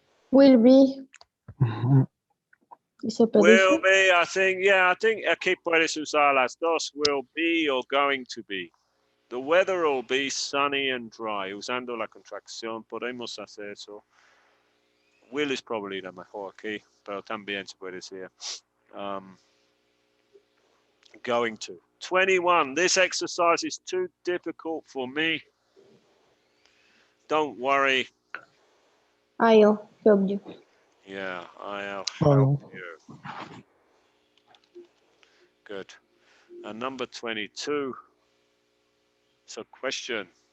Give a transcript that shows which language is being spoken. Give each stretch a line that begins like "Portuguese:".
English: Will be. Is a will prediction. be, I think
Spanish: aquí puedes usar las dos,
English: will be or going to be. The weather will be sunny and dry.
Spanish: Usando la contracción podemos hacer eso.
English: Will is probably
Spanish: la mejor aquí, pero también se puede decir
English: going to. 21. This exercise is too difficult for me. Don't worry. I'll help you. Yeah, I'll I'll. help you. Good. And number 22. So question.